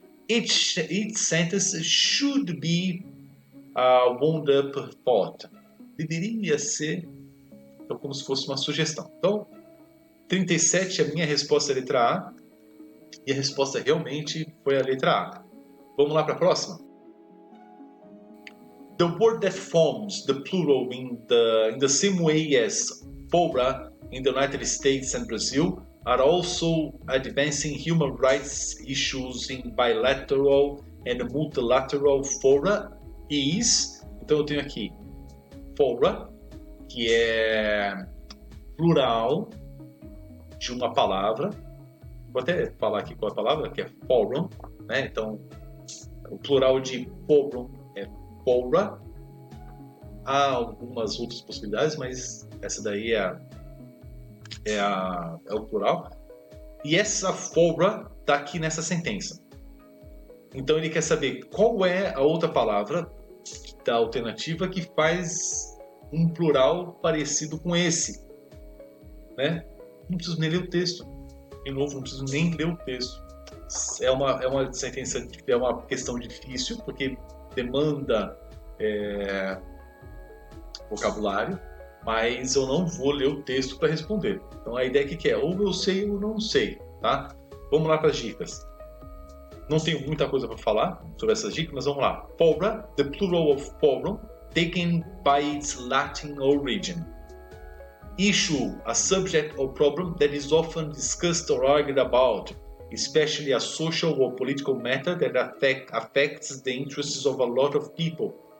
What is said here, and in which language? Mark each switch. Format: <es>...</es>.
<en>Each sentence should be a wound-up thought.</en> <pt>Deveria ser, então, como se fosse uma sugestão. Então, 37, a minha resposta é a letra A. E a resposta realmente foi a letra A. Vamos lá para a próxima?</pt> <en>The word that forms the plural in the same way as FORA in the United States and Brazil are also advancing human rights issues in bilateral and multilateral fora is.</en> <pt>Então eu tenho aqui FORA, que é plural de uma palavra. Vou até falar aqui qual é a palavra, que é forum, né? Então, o plural de forum é fora. Há algumas outras possibilidades, mas essa daí é o plural. E essa fora está aqui nessa sentença. Então, ele quer saber qual é a outra palavra da alternativa que faz um plural parecido com esse, né? Não preciso nem ler o texto. De novo, não preciso nem ler o texto. É uma sentença, é uma questão difícil, porque demanda vocabulário, mas eu não vou ler o texto para responder. Então a ideia que é, ou eu sei ou não sei, tá? Vamos lá para as dicas. Não tenho muita coisa para falar sobre essas dicas, mas vamos lá.</pt> <en>Fora, the plural of forum, taken by its Latin origin. Issue, a subject or problem that is often discussed or argued about, especially a social or political matter that affects the interests of a lot of people.</en>